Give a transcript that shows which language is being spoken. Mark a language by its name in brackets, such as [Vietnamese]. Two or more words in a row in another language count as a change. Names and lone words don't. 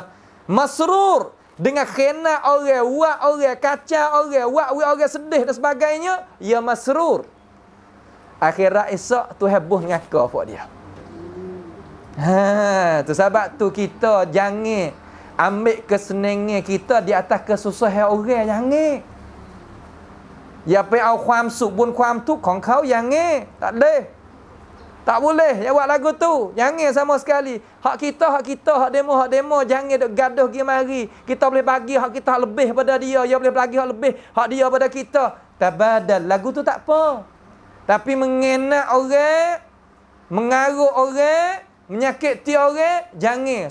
[Malay] Masrur dengan kena orang, buat orang, kacau orang, buat orang sedih dan sebagainya, ia masrur. Akhirat esok tu heboh ngaka puak dia. Tu sebab tu kita jangan ambil kesenangan kita di atas kesusahan orang, jangan. Ya pe au [Thai] ความสุขบนความทุกข์ของเขา [Malay] jangan. Tak boleh. Tak boleh ya buat lagu tu. Jangan sama sekali. Hak kita, hak demo, jangan duk gaduh pergi mari. Kita boleh bagi hak kita hak lebih pada dia, dia boleh bagi hak lebih hak dia pada kita. Tabadal. Lagu tu tak apa. Tapi mengenak orang, mengarut orang, menyakiti orang, jangan.